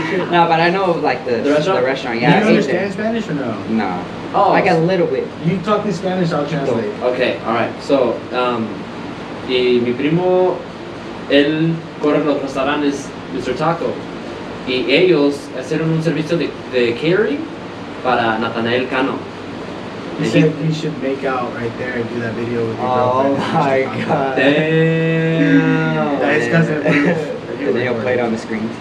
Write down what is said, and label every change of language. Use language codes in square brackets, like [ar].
[en] No, but I know like the restaurant. Yeah. Do you understand Spanish or no? No. Oh. Like a little bit. You talk in Spanish, I'll translate. Okay, alright. [es] So, y mi primo, él corre los restaurantes Mr. Taco. Y ellos hicieron un servicio de catering para Nathanael Cano. [en] He said you should make out right there and do that video with your Oh girlfriend. my god. Damn. That's his cousin. And then he'll play it on the screen.